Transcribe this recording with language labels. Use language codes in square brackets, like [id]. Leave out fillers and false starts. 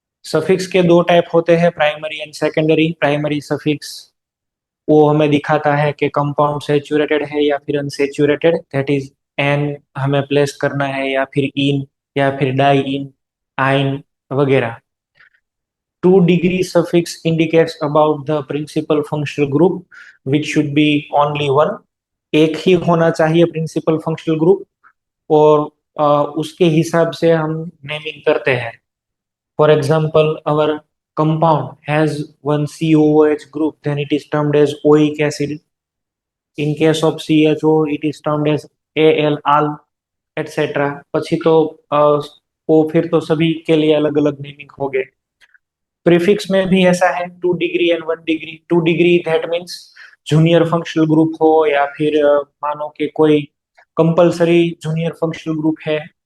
[hi] Suffix के दो type होते हैं, primary and secondary. Primary suffix वो हमें दिखाता है कि कंपाउंड सेचुरेटेड है या फिर अनसेचुरेटेड, दैट इज एन हमें प्लेस करना है या फिर इन या फिर डाई इन, आइन वगैरह। [en] Two degree suffix indicates about the principal functional group which should be only one. [hi] एक ही होना चाहिए प्रिंसिपल फंक्शनल ग्रुप, और उसके हिसाब से हम नेमिंग करते हैं। [en] For example, our compound has one COOH group, then it is termed as oic acid. In case of CHO, it is termed as AL, AL, etc. [gu] પછી તો [hi] वो फिर तो सभी के लिए अलग अलग नेमिंग हो गए। प्रीफिक्स में भी ऐसा है, 2 degree and 1 degree. 2 degree that means junior functional group हो, या फिर मानो कि कोई कंपलसरी जूनियर फंक्शनल ग्रुप है।